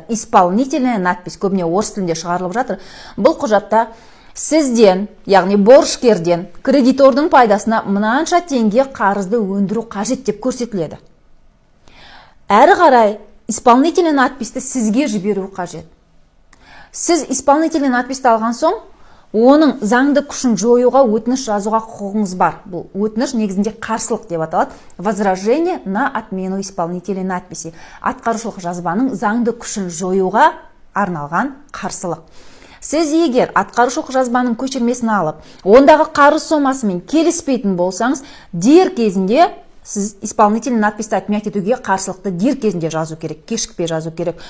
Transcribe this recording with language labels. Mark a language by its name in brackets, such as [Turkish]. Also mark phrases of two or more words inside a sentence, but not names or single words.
[Russian] Исполнительная надпись [Kazakh] көбіне орыс тілінде шығарылып жатыр. Бұл құжатта сізден, яғни борышкерден, кредитордың пайдасына мынанша теңге қарызды өндіру қажет деп көрсетіледі. Әрі қарай [Russian] исполнительный надписті [Kazakh] сізге жіберу қажет. Сіз [Russian] исполнительный надписті [Kazakh] алған соң, оның заңды күшін жоюға өтініш жазуға құқығыңыз бар. Бұл өтініш негізінде қарсылық деп аталады. [Russian] Возражение на отмену исполнительной надписи. [Kazakh] Атқарушылық жазбаның заңды күшін жоюға арналған қарсылық. Сіз егер атқарушылық жазбаның көшірмесін алып, ондағы қарыз сомасымен келіспейтін болсаңыз, дер кезінде сіз [Russian] исполнительный надписті отменять [Kazakh] етуге қарсылықты дер кезінде жазу керек, кешікпей жазу керек.